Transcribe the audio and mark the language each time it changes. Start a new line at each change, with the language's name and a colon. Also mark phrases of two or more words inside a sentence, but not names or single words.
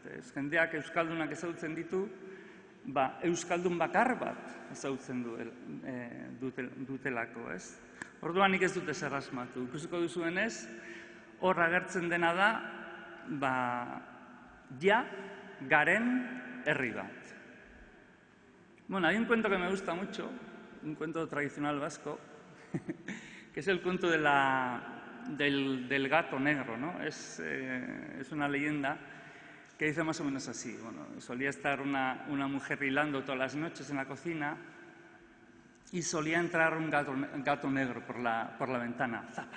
Basque: Jendeak euskaldunak ezagutzen ditu, euskaldun bakar bat ezagutzen dutelako, ez? Orduan nik ez dute zer asmatu. Ikusiko duzuenez, hor agertzen dena da, ja garen herri bat.
Spanish: Bueno, hay un cuento que me gusta mucho, un cuento tradicional vasco, que es el cuento del gato negro, ¿no? Es una leyenda que dice más o menos así. Bueno, solía estar una mujer hilando todas las noches en la cocina y solía entrar un gato negro por la ventana, ¡zapa!